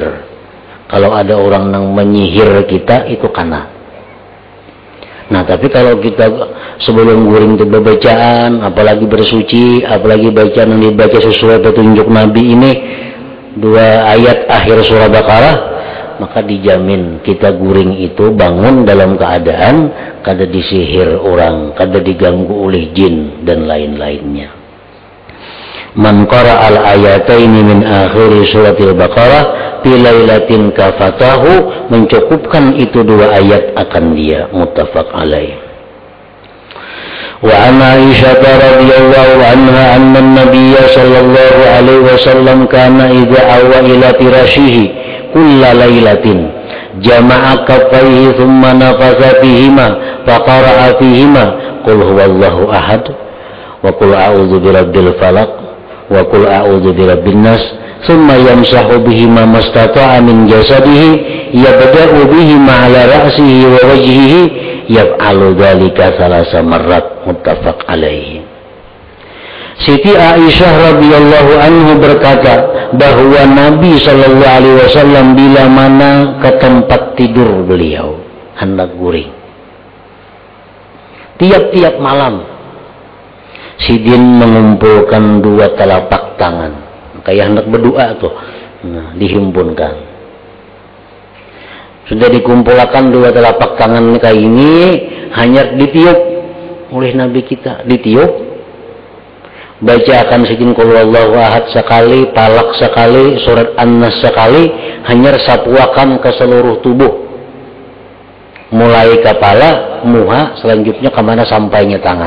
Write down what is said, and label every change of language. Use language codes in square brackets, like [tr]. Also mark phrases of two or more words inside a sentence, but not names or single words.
[id] Kalau ada orang yang menyihir kita, itu kena. Nah, tapi kalau kita sebelum guring itu bacaan, apalagi bersuci, apalagi bacaan yang dibaca sesuai petunjuk Nabi ini, 2 ayat akhir surah Baqarah, maka dijamin kita guring itu bangun dalam keadaan kada disihir orang, kada diganggu oleh jin dan lain-lainnya. [ar] من قرأ الآيتين من آخر سورة البقرة في ليلة كفتاه, [id] mencukupkan itu 2 ayat akan dia. [ar] متفق عليه. وعن عائشة رضي الله عنها أن النبي صلى الله عليه وسلم كان إذا أوى إلى فراشه كل ليلة جمع كفيه ثم نفث فيهما فقرأ فيهما قل هو الله أحد وقل أعوذ برب الفلق وقل أعوذ برب الناس ثم يمسح بهما ما استطاع من جسده يبدأ بهما على رأسه ووجهه يفعل ذلك 3 مرات. متفق عليه. [id] Siti Aisyah [ar] رضي الله عنه [id] berkata bahwa Nabi [ar] صلى الله عليه وسلم [id] bila mana ke tempat tidur beliau hendak guring, tiap-tiap malam Sidin mengumpulkan 2 telapak tangan, kayak hendak berdoa tuh, nah, dihimpunkan. Sudah dikumpulkan 2 telapak tangan kayak ini, hanya ditiup oleh Nabi kita, ditiup. Bacakan Sidin [ar] قل هو الله أحد [id] sekali, Falaq sekali, surat An-Nas sekali, hanya sapuakan ke seluruh tubuh, mulai kepala, muha, selanjutnya kemana sampainya tangan.